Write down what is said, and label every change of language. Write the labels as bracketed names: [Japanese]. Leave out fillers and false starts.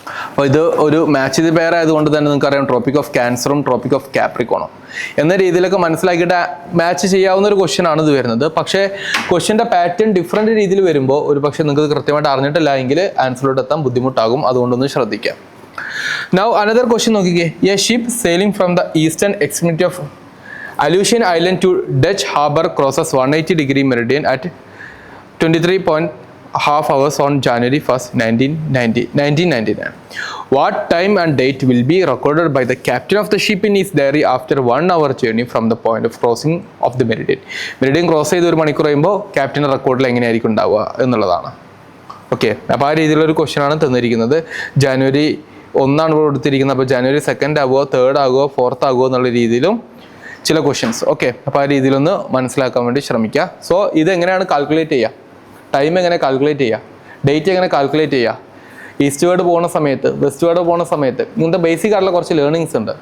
[Malayalam] അപ്പോൾ ഇത് ഒരു മാച്ച് ഇത് പെയർ ആയതുകൊണ്ട് തന്നെ നിങ്ങൾക്കറിയാം ട്രോപ്പിക് ഓഫ് ക്യാൻസറും ട്രോപ്പിക് ഓഫ് കാപ്രിക്കോണും എന്ന രീതിയിലൊക്കെ മനസ്സിലാക്കിയിട്ട് മാച്ച് ചെയ്യാവുന്ന ഒരു ക്വസ്റ്റ്യൻ ആണ് ഇത് വരുന്നത്. പക്ഷേ ക്വസ്റ്റ്യൻ്റെ പാറ്റേൺ ഡിഫറെൻറ്റ് രീതിയിൽ വരുമ്പോൾ ഒരു പക്ഷേ നിങ്ങൾക്ക് കൃത്യമായിട്ട് അറിഞ്ഞിട്ടില്ല എങ്കിൽ ആൻസറിലോട്ട് എത്താൻ ബുദ്ധിമുട്ടാകും. അതുകൊണ്ടൊന്ന് ശ്രദ്ധിക്കാം. [English] Now another question നോക്കിക്കേ. A ship sailing from the eastern extremity of Aleutian Island to Dutch Harbor crosses 180° meridian at 23.5 hours on January 1st, 1999. What time and date will be recorded by the captain of the ship in his diary after 1 hour journey from the point of crossing of the meridian? [Malayalam] Meridian cross ചെയ്ത് ഒരു മണിക്കൂർ കഴിയുമ്പോൾ ക്യാപ്റ്റൻ്റെ റെക്കോർഡിൽ എങ്ങനെയായിരിക്കും ഉണ്ടാവുക എന്നുള്ളതാണ്. Okay, അപ്പോൾ ആ രീതിയിലൊരു ക്വസ്റ്റ്യൻ ആണ് തന്നിരിക്കുന്നത്. ജനുവരി 1 കൊടുത്തിരിക്കുന്നത്. അപ്പോൾ ജനുവരി 2 ആകുമോ, 3 ആകുമോ, 4 ആകുമോ എന്നുള്ള രീതിയിലും ചില ക്വസ്റ്റ്യൻസ്. ഓക്കെ, അപ്പോൾ ആ രീതിയിലൊന്ന് മനസ്സിലാക്കാൻ വേണ്ടി ശ്രമിക്കുക. സോ ഇതെങ്ങനെയാണ് കാൽക്കുലേറ്റ് ചെയ്യുക, ടൈം എങ്ങനെ കാൽക്കുലേറ്റ് ചെയ്യുക, ഡേറ്റ് എങ്ങനെ കാൽക്കുലേറ്റ് ചെയ്യുക, ഈസ്റ്റ് വേർഡ് പോകുന്ന സമയത്ത്, വെസ്റ്റ് വേർഡ് പോകുന്ന സമയത്ത്, ഇങ്ങനത്തെ ബേസിക് ആയിട്ടുള്ള കുറച്ച് ലേണിങ്സ് ഉണ്ട്.